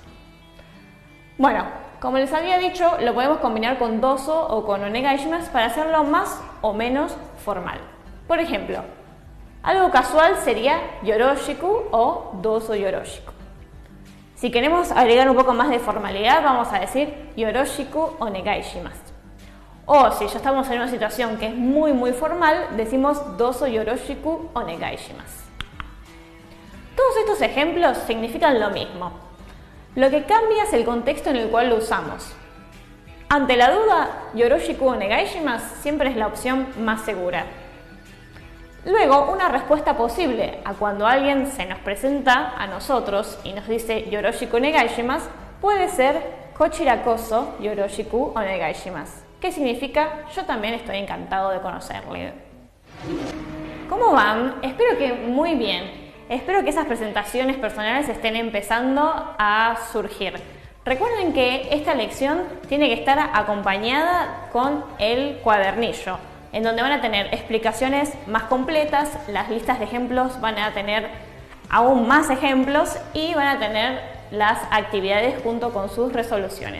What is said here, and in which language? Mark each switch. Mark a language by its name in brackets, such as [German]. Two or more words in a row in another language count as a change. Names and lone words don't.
[Spanish] Bueno, como les había dicho, lo podemos combinar con doso o con onegaishimasu para hacerlo más o menos formal. Por ejemplo, algo casual sería yoroshiku o [Japanese] どうぞよろしく. [Spanish] Si queremos agregar un poco más de formalidad, vamos a decir [Japanese] よろしくお願いします. [Spanish] O si ya estamos en una situación que es muy formal, decimos [Japanese] どうぞよろしくお願いします. [Spanish] Todos estos ejemplos significan lo mismo. Lo que cambia es el contexto en el cual lo usamos. Ante la duda, [Japanese] よろしくお願いします [Spanish] siempre es la opción más segura. Luego, una respuesta posible a cuando alguien se nos presenta a nosotros y nos dice [Japanese] よろしくお願いします [Spanish] puede ser [Japanese] こちらこそよろしくお願いします, [Spanish] que significa yo también estoy encantado de conocerle. ¿Cómo van? Espero que muy bien. Espero que esas presentaciones personales estén empezando a surgir. Recuerden que esta lección tiene que estar acompañada con el cuadernillo, en donde van a tener explicaciones más completas, las listas de ejemplos van a tener aún más ejemplos y van a tener las actividades junto con sus resoluciones.